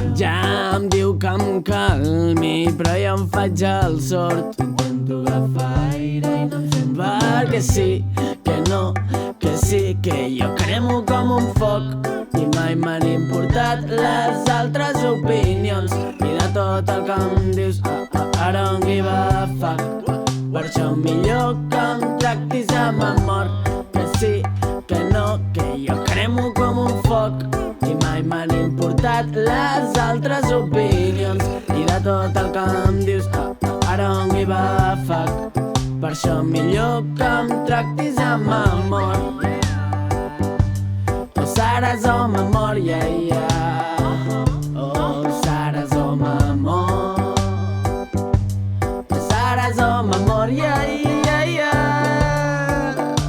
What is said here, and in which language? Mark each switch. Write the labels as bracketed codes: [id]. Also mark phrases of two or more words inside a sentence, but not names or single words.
[ca] Ja em diu que em calmi, però jo em faig el sord. Intento agafar aire i no em sento molt millor. Perquè sí, que no, que sí, que jo cremo com un foc i mai m'han importat les altres opinions. I de tot el que em dius, [en] I don't give a fuck. [ca] Per això millor que em tractis amb amor. Que sí, que no, que jo cremo com un foc i mai m'han importat les altres opinions. I de tot el que em dius, [en] I don't give a fuck. [ca] Per això millor que em tractis amb amor. O seràs o memòria, yeah. O seràs o m'amor. O seràs o memòria, yeah, yeah.